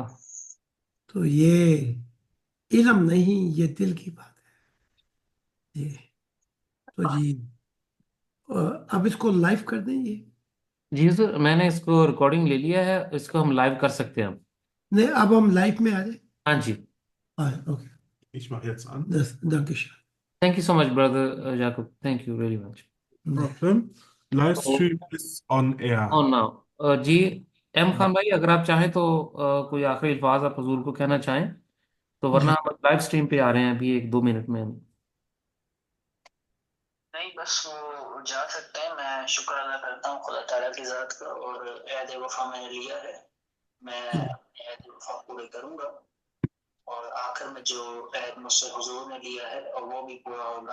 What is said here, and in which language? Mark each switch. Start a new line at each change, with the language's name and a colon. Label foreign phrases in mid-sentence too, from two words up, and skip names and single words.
Hindi: तो ये इल्म नहीं, ये दिल की बात है जी। तो जी, अब इसको लाइव कर देंगे? जी सर, मैंने इसको रिकॉर्डिंग ले लिया है, इसको हम लाइव कर सकते हैं अब। नहीं, अब हम लाइव में आ जाए। हाँ जी। ओके।
German: Ich mache jetzt an. danke schön।
English: thank you so much brother जाकब, thank you very much। Problem. Live stream is on air.
Hindi: और नाउ जी, एम खान भाई, अगर आप चाहें तो कोई आखिरी अल्फाज आप हजूर को कहना चाहें तो, वरना जी, हम
English: live stream
Hindi: पे आ रहे हैं अभी 1-2 मिनट में। नहीं, बस वो जा सकते हैं। मैं शुक्र अदा करता हूँ खुदा ताला की जात का, और ऐद वफा मैंने लिया है, मैं अपने ऐद वफा पूरे करूंगा, और आखिर में जो ऐद मुझसे हुजूर ने लिया है और वो भी पूरा होगा।